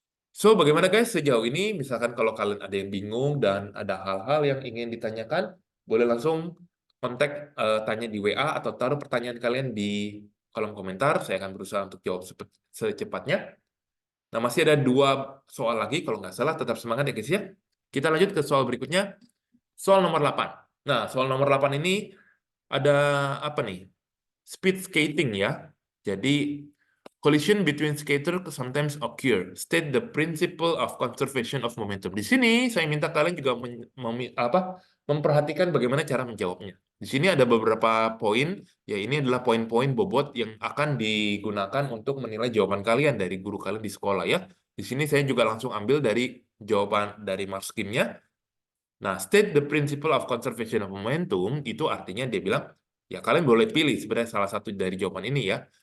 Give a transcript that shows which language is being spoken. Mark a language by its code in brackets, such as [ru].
[id] So, bagaimana guys sejauh ini? Misalkan kalau kalian ada yang bingung dan ada hal-hal yang ingin ditanyakan, boleh langsung kontak, tanya di WA atau taruh pertanyaan kalian di kolom komentar. Saya akan berusaha untuk jawab secepatnya. Nah, masih ada 2 soal lagi, kalau nggak salah. Tetap semangat ya guys ya. Kita lanjut ke soal berikutnya. Soal nomor 8. Nah, soal nomor 8 ini ada apa nih? [en] Speed skating ya. Jadi, collision between skater sometimes occur. State the principle of conservation of momentum. [id] Di sini saya minta kalian juga memperhatikan bagaimana cara menjawabnya. Di sini ada beberapa poin, ya ini adalah poin-poin bobot yang akan digunakan untuk menilai jawaban kalian dari guru kalian di sekolah ya. Di sini saya juga langsung ambil dari jawaban dari Marskimnya. Nah, [en] state the principle of conservation of momentum [id] itu artinya dia bilang, ya kalian boleh pilih sebenarnya salah satu dari jawaban ini ya.